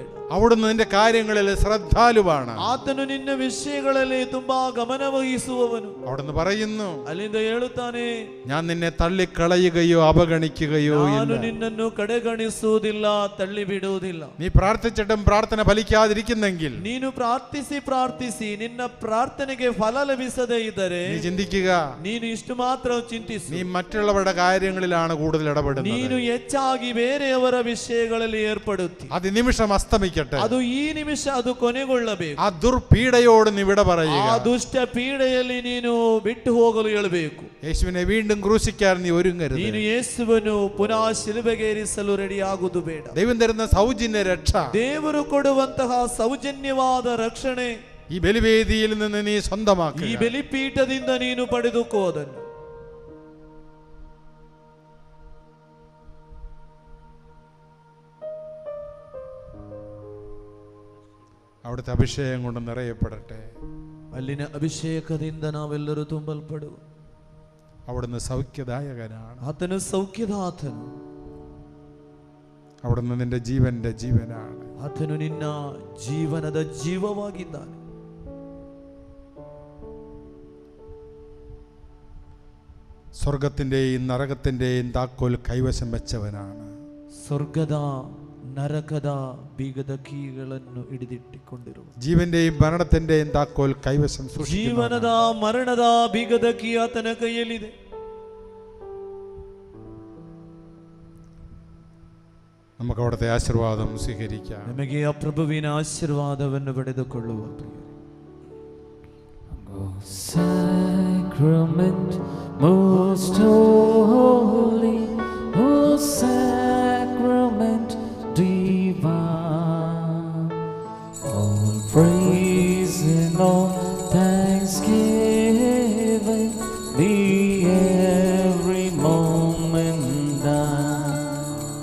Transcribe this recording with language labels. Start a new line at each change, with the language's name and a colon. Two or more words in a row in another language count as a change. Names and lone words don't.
Malayalam: അവിടുന്ന് നിന്റെ കാര്യങ്ങളിൽ ശ്രദ്ധാലുവാണ്.
Kannada: ಆತನು ನಿನ್ನ ವಿಷಯಗಳಲ್ಲಿ ತುಂಬಾ ಗಮನ ವಹಿಸುವವನು.
Malayalam: അവിടുന്ന് പറയുന്നു,
Kannada: ಅಲ್ಲಿಂದ ಹೇಳುತ್ತಾನೆ,
Malayalam: ഞാൻ നിന്നെ തള്ളിക്കളയുകയോ അവഗണിക്കുകയോ
Kannada: ನಾನು
Malayalam: ഇല്ല.
Kannada: ನಿನ್ನನ್ನು ಕಡೆಗಣಿಸುವುದಿಲ್ಲ, ತಳ್ಳಿ ಬಿಡುವುದಿಲ್ಲ.
Malayalam: നീ പ്രാർത്ഥിച്ചിട്ടും പ്രാർത്ഥന ഫലിക്കാതിരിക്കുന്നെങ്കിൽ
Kannada: ನೀನು ಪ್ರಾರ್ಥಿಸಿ ಪ್ರಾರ್ಥಿಸಿ ನಿನ್ನ ಪ್ರಾರ್ಥನೆಗೆ ಫಲ ಲಭಿಸದೇ ಇದ್ದರೆ
Malayalam: നീ ചിന്തിക്കുക,
Kannada: ನೀನು ಇಷ್ಟು ಮಾತ್ರ ಚಿಂತಿಸು.
Malayalam: നീ മറ്റുള്ളവരുടെ കാര്യങ്ങളിലാണ് കൂടുതൽ ഇടപെടുന്നത്.
Kannada: ನೀನು ಹೆಚ್ಚಾಗಿ ಬೇರೆಯವರ ವಿಷಯಗಳಲ್ಲಿ ಏರ್ಪಡುತ್ತಿ.
Malayalam: അതിനിമിഷം അസ്തമിക്കട്ടെ.
Kannada: ಅದು ಈ ನಿಮಿಷ ಅದು ಕೊನೆಗೊಳ್ಳಬೇಕು.
Malayalam: ആ ദുർപീഡയോട് നീ വിട പറയുക.
Kannada: ಆ ದುಷ್ಟ ಪೀಡೆಯಲ್ಲಿ ನೀನು ಬಿಟ್ಟು ಹೋಗಲು ಹೇಳಬೇಕು.
Malayalam: യേശുവിനെ വീണ്ടും ക്രൂശിക്കാൻ നീ ഒരുങ്ങരുത്.
Kannada: ನೀನು ಯೇಸುವನ್ನು ಪುನಃ ಶಿಲುಬೆಗೇರಿಸಲು ರೆಡಿ ಆಗುವುದು ಬೇಡ.
Malayalam: ദൈവം തരുന്ന സൗജന്യ രക്ഷ,
Kannada: ದೇವರು ಕೊಡುವಂತಹ ಸೌಜನ್ಯವಾದ ರಕ್ಷಣೆ
Malayalam: ഈ ബലിവേദിയിൽ നിന്ന് നീ
Kannada: ಈ
Malayalam: സ്വന്തമാക്കുക.
Kannada: ಬಲಿಪೀಠದಿಂದ ನೀನು ಪಡೆದುಕೋ ಅದನ್ನು.
Malayalam: അവിടുത്തെ അഭിഷേകം കൊണ്ട് നിറയപ്പെടട്ടെ.
Kannada: ಅಲ್ಲಿನ ಅಭಿಷೇಕದಿಂದ ನಾವೆಲ್ಲರೂ ತುಂಬಲ್ಪಡು.
Malayalam: അവിടുന്ന് സൗഖ്യദായകനാണ്.
Kannada: ಆತನು ಸೌಖ್ಯದಾತನು.
Malayalam: അവിടുന്ന് നിന്റെ ജീവന്റെ ജീവനാണ്.
Kannada: ಆತನು ನಿನ್ನ ಜೀವನದ ಜೀವವಾಗಿದ್ದಾನೆ.
Malayalam: സ്വർഗത്തിന്റെയും നരകത്തിന്റെയും താക്കോൽ കൈവശം വെച്ചവനാണ്.
Kannada: ಸ್ವರ್ಗದ ನರಕದ ಬೀಗದ ಕೀಗಳನ್ನು ಹಿಡಿದಿಟ್ಟುಕೊಂಡಿರುವ,
Malayalam: ജീവന്റെയും മരണത്തിന്റെയും താക്കോൽ കൈവശം
Kannada: ಜೀವನದ ಮರಣದ ಬೀಗದ ಕೀ ಆತನ ಕೈಯಲ್ಲಿದೆ.
Malayalam: നമുക്ക് അവിടുത്തെ ആശീർവാദം സ്വീകരിക്കാം.
Kannada: ನಮಗೆ ಆ ಪ್ರಭುವಿನ ಆಶೀರ್ವಾದವನ್ನು ಪಡೆದುಕೊಳ್ಳುವ
English: Sacrament most holy, O sacrament divine, all praise and all thanksgiving be every moment thine.